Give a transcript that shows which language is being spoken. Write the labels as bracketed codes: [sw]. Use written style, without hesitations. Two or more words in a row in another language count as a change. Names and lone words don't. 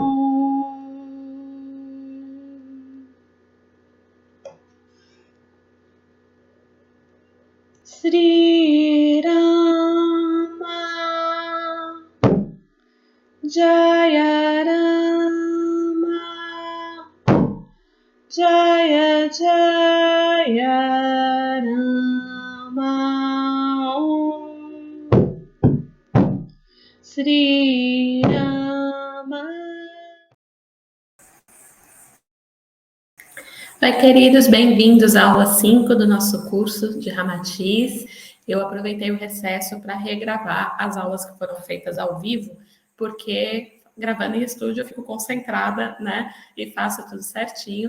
[sa] श्री राम जय राम जय जय राम श्री राम. [pt] Oi, queridos, bem-vindos à aula 5 do nosso curso de Ramatiz. Eu aproveitei o recesso para regravar as aulas que foram feitas ao vivo, porque gravando em estúdio eu fico concentrada, né, e faço tudo certinho.